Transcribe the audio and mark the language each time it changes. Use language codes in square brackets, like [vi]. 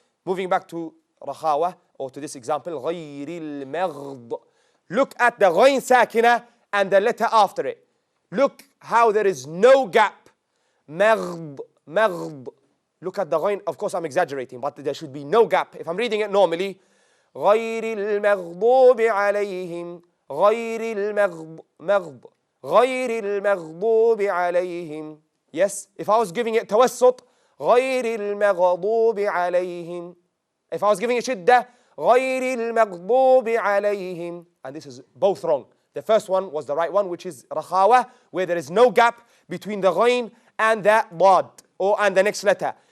[en] Moving back to Rakhawah, or to this example, غَيْرِ الْمَغْض. Look at the ghayn sakina and the letter after it. Look how there is no gap. Maghd, maghd. Look at the ghayn. Of course, I'm exaggerating, but there should be no gap. [ar] If I'm reading it normally, غَيْرِ الْمَغْضُوبِ عَلَيْهِمْ غَيْرِ الْمَغْض غَيْرِ الْمَغْضُوبِ عَلَيْهِمْ. [en] Yes, if I was giving it tawassut, غَيْرِ الْمَغْضُوبِ عَلَيْهِمْ. If I was giving it shidda, غَيْرِ الْمَغْضُوبِ عَلَيْهِمْ. And this is both wrong. The first one was the right one, which is Rakhawah, where there is no gap between the ghayn and the dad, and the next letter.